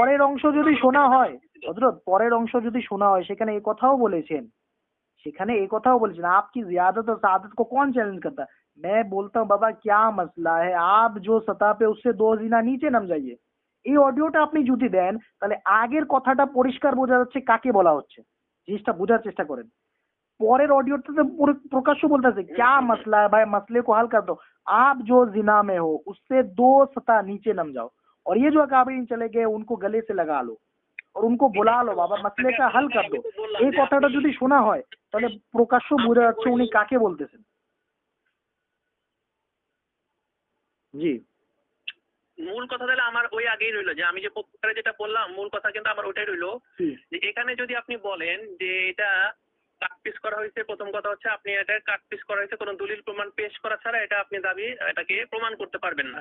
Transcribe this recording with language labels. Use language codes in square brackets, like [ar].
[bn] পরের অংশ যদি শোনা হয় হজরত, পরের অংশ যদি শোনা হয় সেখানে এই কথাও বলেছেন, [hi] সেখানে এই কথাও বলেছেন आपकी जियादत और सादत को कौन चैलेंज करता है, मैं बोलता हूँ बाबा क्या मसला है, आप जो सतह पे उससे 2 জিনা নিচে নাম যাইয়ে। [bn] এই অডিওটা আপনি যদি দেন তাহলে আগের কথাটা পরিষ্কার বোঝা যাচ্ছে কাকে বলা হচ্ছে, জিনিসটা বোঝার চেষ্টা করেন। পরের অডিওটাতে প্রকাশ্য বলতেছে [hi] क्या मसला है भाई, मसले को हल कर दो, आप जो जिना में हो उससे 2 सतह नीचे नम जाओ, और ये जो अकाबरीन चले गए उनको गले से लगा लो और उनको बुला लो, [bn] বাবা মাসলেটা হাল কর দো। এই কথাটা যদি শোনা হয় তাহলে প্রকাশ্য বোঝা যাচ্ছে উনি কাকে বলতেছেন। জি মূল কথা তাহলে আমার ওই আগেই রইলো, যে আমি যে পত্রিকায় যেটা বললাম মূল কথা কিন্তু আমার ওটাই রইলো, যে এখানে যদি আপনি বলেন যে এটা কাটপিস করা হয়েছে, প্রথম কথা হচ্ছে আপনি এটা কাটপিস করা হয়েছে কোনো দলিল প্রমাণ পেশ করা ছাড়া এটা আপনি এটাকে প্রমাণ করতে পারবেন না।